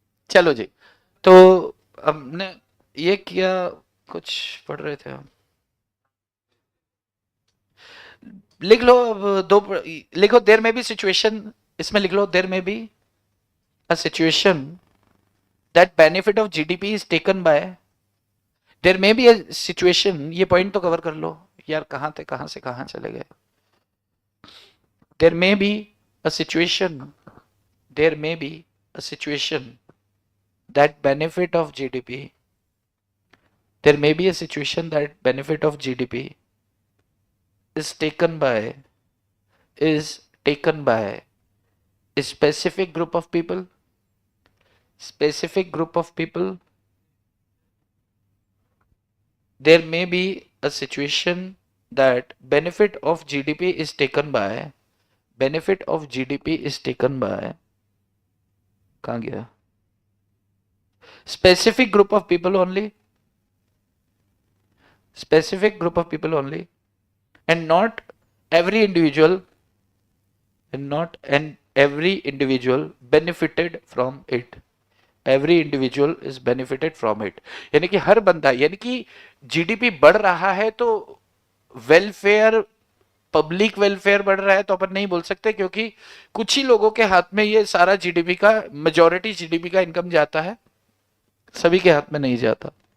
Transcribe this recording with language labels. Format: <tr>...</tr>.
<hi>चलो जी, तो हमने ये किया, कुछ पढ़ रहे थे हम, लिख लो अब दो, लिखो</hi> <en>there may be situation, इसमें लिख लो there may be a situation that benefit of GDP is taken by,</en> <hi>there में बी अ सिचुएशन, ये पॉइंट तो कवर कर लो यार, कहाँ थे, कहाँ से कहाँ चले गए।</hi> <en>There may be a situation, there may be a situation that benefit of GDP, there may be a situation that benefit of GDP is taken by, is taken by a specific group of people, specific group of people. There may be a situation that benefit of GDP is taken by, benefit of GDP is taken by,</en> <hi>कहाँ गया,</hi> <en>specific group of people only, specific group of people only, and not every individual, and not and every individual benefited from it, every individual is benefited from it।</en> <hi>यानी कि हर बंदा, यानी कि GDP बढ़ रहा है तो वेलफेयर, पब्लिक वेलफेयर बढ़ रहा है तो अपन नहीं बोल सकते, क्योंकि कुछ ही लोगों के हाथ में ये सारा जीडीपी का, मेजॉरिटी जीडीपी का इनकम जाता है, सभी के हाथ में नहीं जाता।</hi>